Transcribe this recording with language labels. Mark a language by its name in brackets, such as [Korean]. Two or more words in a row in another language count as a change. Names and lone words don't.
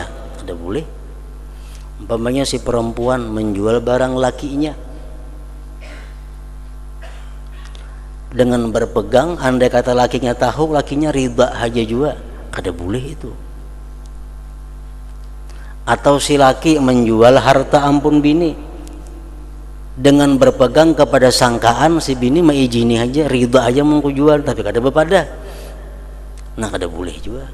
[Banjar] Tidak boleh. Umpamanya si perempuan menjual barang lakinya dengan berpegang, andai kata lakinya tahu, lakinya ridha aja juga, kada boleh itu. Atau si laki menjual harta ampun bini dengan berpegang kepada sangkaan si bini mengizini aja, ridha aja mau jual, tapi kada bepada, nah kada boleh juga.